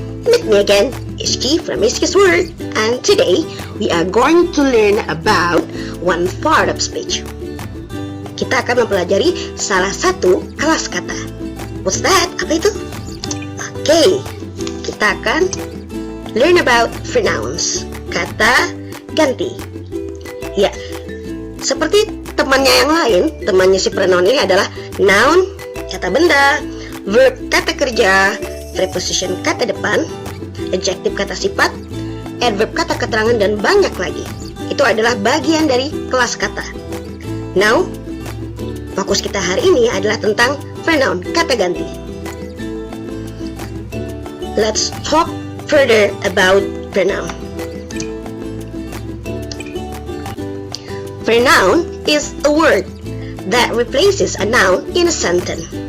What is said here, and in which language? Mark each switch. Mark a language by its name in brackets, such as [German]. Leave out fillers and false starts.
[English] Meet me again, Ishki from Ishki's Word, and today we are going to learn about one part of speech. [Indonesian] Kita akan mempelajari salah satu kelas kata. [English] What's that? [Indonesian] Apa itu? Oke, kita akan [English] learn about pronouns, [Indonesian] kata ganti. Ya, seperti temannya yang lain, temannya si pronoun ini adalah noun, kata benda, verb, kata kerja, preposition, kata depan, adjective, kata sifat, adverb, kata keterangan, dan banyak lagi. Itu adalah bagian dari kelas kata. Now, fokus kita hari ini adalah tentang pronoun, kata ganti. [English] Let's talk further about pronoun. Pronoun is a word that replaces a noun in a sentence.